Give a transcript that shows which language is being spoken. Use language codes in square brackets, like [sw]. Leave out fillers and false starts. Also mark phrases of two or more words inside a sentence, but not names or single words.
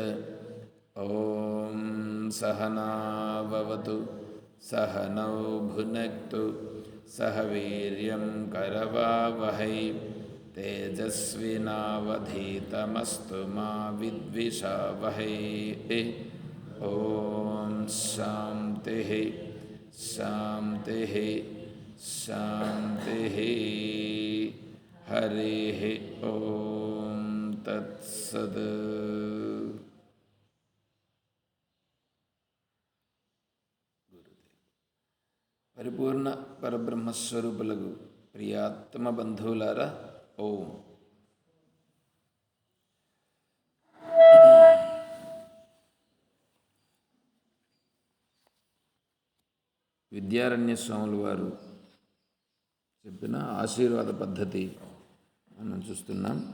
[sa] ॐ सहना भवतु सहनौ भुनक्तु सह वीर्यं करवावहै तेजस्विनावधीतमस्तु मा विद्विषावहै। ॐ शान्तिः शान्तिः शान्तिः। हरिः ॐ तत्सत्। [te] పరిపూర్ణ పరబ్రహ్మస్వరూపులకు ప్రియాత్మ బంధువులారా, ఓం. విద్యారణ్య స్వాముల వారు చెప్పిన ఆశీర్వాద పద్ధతి మనం చూస్తున్నాం.